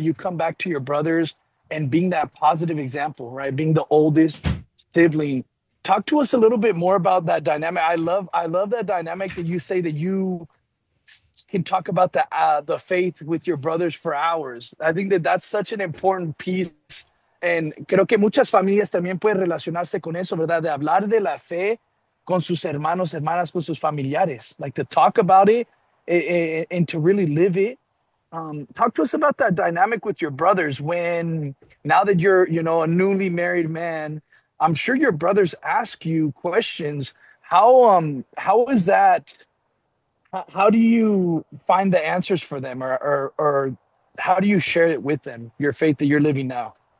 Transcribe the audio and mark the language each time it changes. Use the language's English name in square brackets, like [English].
[English] You come back to your brothers and being that positive example, right? Being the oldest sibling. Talk to us a little bit more about that dynamic. I love that dynamic that you say that you can talk about the faith with your brothers for hours. I think that that's such an important piece. And [Spanish] creo que muchas familias también pueden relacionarse con eso, ¿verdad? De hablar de la fe con sus hermanos, hermanas, con sus familiares. [English] Like to talk about it and to really live it. Talk to us about that dynamic with your brothers when, now that you're, you know, a newly married man, I'm sure your brothers ask you questions. How is that? How do you find the answers for them, or how do you share it with them, your faith that you're living now?